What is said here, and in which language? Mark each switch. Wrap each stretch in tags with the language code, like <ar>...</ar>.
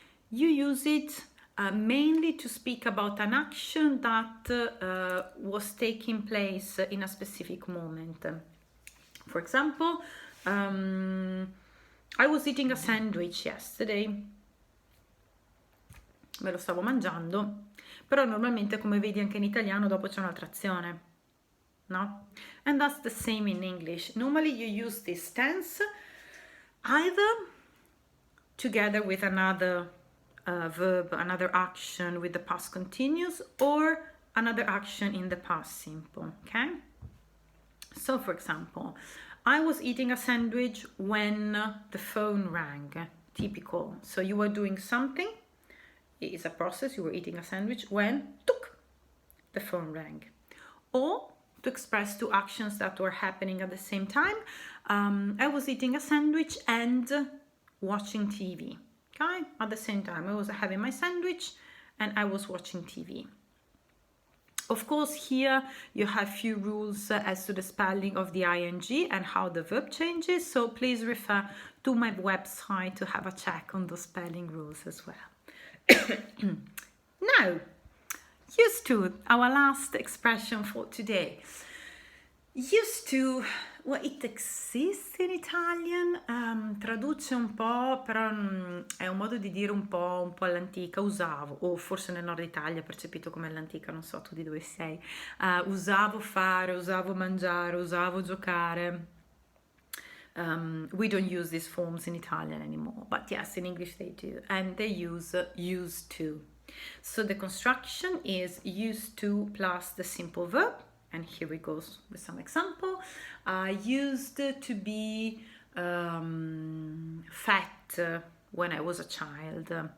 <en>You use it mainly to speak about an action that was taking place in a specific moment. For example, I was eating a sandwich yesterday.</en> <it>Me lo stavo mangiando, però normalmente, come vedi anche in italiano, dopo c'è un'altra azione, no?</it> <en>And that's the same in English. Normally you use this tense either together with another verb, another action with the past continuous, or another action in the past simple, okay? So for example, I was eating a sandwich when the phone rang. Typical. So you were doing something, it is a process, you were eating a sandwich when the phone rang. Or to express two actions that were happening at the same time, I was eating a sandwich and watching TV. Okay, at the same time I was having my sandwich and I was watching TV. Of course, here you have few rules as to the spelling of the ing and how the verb changes, so please refer to my website to have a check on the spelling rules as well. Now, used to, our last expression for today.</en> <it>Used to, well, it exists in Italian, traduce un po', però è un modo di dire un po' all'antica, usavo, o forse nel nord Italia percepito come all'antica, non so tu di dove sei, usavo fare, usavo mangiare, usavo giocare.</it> <en>We don't use these forms in Italian anymore, but yes, in English they do, and they use used to. So the construction is used to plus the simple verb. And here we go with some example. I used to be fat when I was a child.</en>